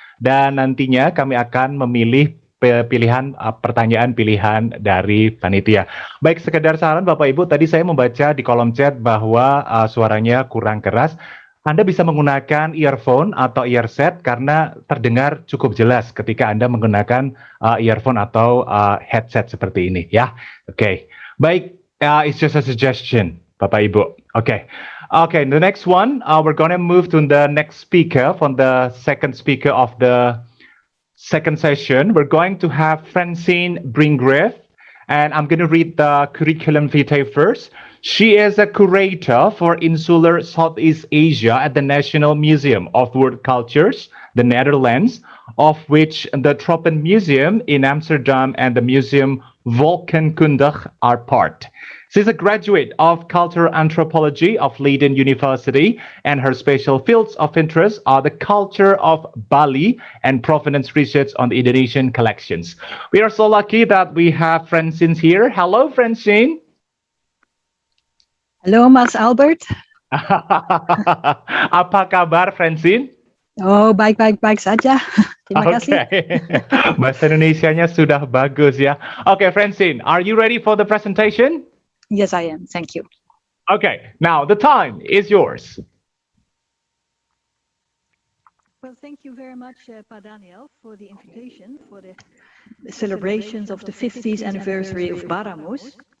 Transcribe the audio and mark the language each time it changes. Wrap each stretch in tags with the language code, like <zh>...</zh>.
<id>Dan nantinya kami akan memilih pertanyaan pilihan dari panitia. Baik, sekedar saran Bapak Ibu, tadi saya membaca di kolom chat bahwa suaranya kurang keras. Anda bisa menggunakan earphone atau earset karena terdengar cukup jelas ketika Anda menggunakan earphone atau headset seperti ini ya. Oke.</id> <en>Baik, it's just a suggestion Bapak Ibu. Oke. Okay, the next one, we're gonna move to the next speaker from the second speaker of the second session. We're going to have Francine Bringgrave, and I'm going to read the curriculum vitae first. She is a curator for Insular Southeast Asia at the National Museum of World Cultures, the Netherlands, of which the Tropen Museum in Amsterdam and the Museum Volkenkunde are part. She's a graduate of Cultural Anthropology of Leiden University, and her special fields of interest are the culture of Bali and provenance research on the Indonesian collections. We are so lucky that we have Francine here. Hello, Francine.</en> <id>Halo Mas Albert. Apa kabar Francine? Oh, baik saja. Terima kasih. Bahasa Indonesianya sudah bagus ya.</id> <en>Okay, Francine, are you ready for the presentation? Yes, I am. Thank you. Okay, now the time is yours. Well, thank you very much, Pa Daniel, for the invitation for the celebrations of the 50th anniversary of BARAHMUS.</en>